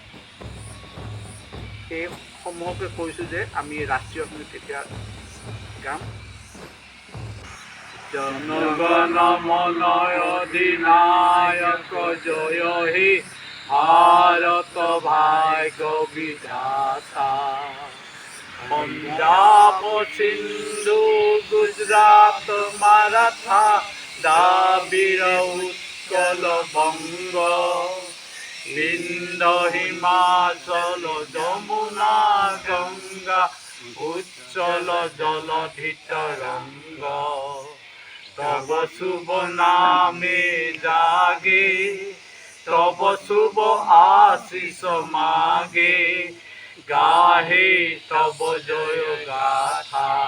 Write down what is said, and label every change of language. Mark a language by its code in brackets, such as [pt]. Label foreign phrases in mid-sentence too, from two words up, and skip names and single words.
[as] সেই সমূহকে কৈছোঁ যে আমি ৰাষ্ট্ৰীয় সংগীত এতিয়া গাম। [bn] জনগণ মন অধিনায়ক জয় হে ভাৰত ভাগ্য বিধাতা, পঞ্জাব সিন্ধু গুজরাট মারাঠা দ্রাবিড় উৎকল বঙ্গ, বিন্ধ্য হিমাচল যমুনা গঙ্গা উচ্চল জলধিত রঙ্গ, তব শুভ নামে জাগে তব শুভ আশিস মাগে, গাহে তব জয় গাথা।